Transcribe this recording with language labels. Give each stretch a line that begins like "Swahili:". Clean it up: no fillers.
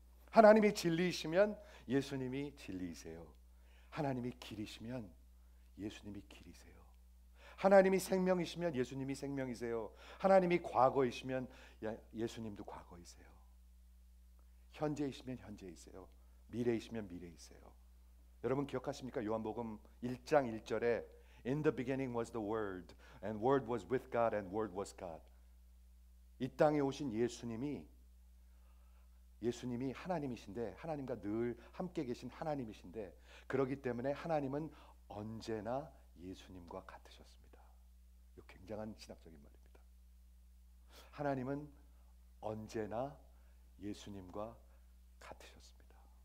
Korean: 하나님이 진리이시면 예수님이 진리이세요. 하나님이 길이시면 예수님이 길이세요. 하나님이 생명이시면 예수님이 생명이세요. 하나님이 과거이시면 예수님도 과거이세요. 현재이시면 현재이세요. 미래이시면 미래이세요. 여러분 기억하십니까? 요한복음 1장 1절에
English: In the beginning was the Word, and Word was with God, and Word was God.
Korean: 이 땅에 오신 예수님이 하나님이신데, 하나님과 늘 함께 계신 하나님이신데, 그러기 때문에 하나님은 언제나 예수님과 같으셨습니다. 이거 굉장한 신학적인 말입니다. 하나님은 언제나 예수님과 같으셨습니다.